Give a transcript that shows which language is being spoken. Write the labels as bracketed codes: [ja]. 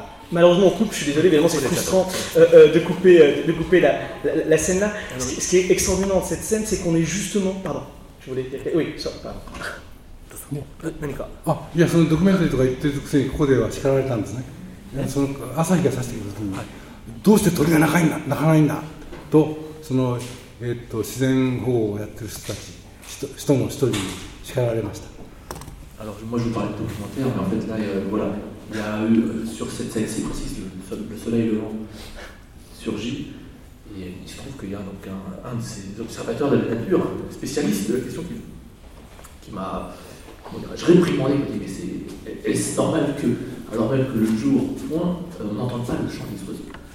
[fr] Malheureusement, on coupe, je suis désolé, évidemment, c'est frustrant de couper la scène là. Ce qui est extraordinaire dans cette scène, c'est qu'on est justement. Pardon, je voulais dire. Oui, ça, pardon. [ja] その ドキュメンタリーとか言ってる時にここでは叱られたんですね。その朝日が差してくる時に、どうして鳥が鳴かないんだ、鳴かないんだと、その、自然保護をやってる人たち、人も一人に叱られました。 [fr] Alors, moi, je vous parlais de documentaire, mais en fait, là, voilà, il y a eu sur cette scène, c'est précis, le soleil levant surgit, et il se trouve qu'il y a donc un de ces observateurs de la nature, spécialiste de la question, qui m'a, comment dirais-je, réprimandé, qui m'a dit, mais est-ce normal que, alors même que le jour pointe, on n'entende pas le chant des oiseaux?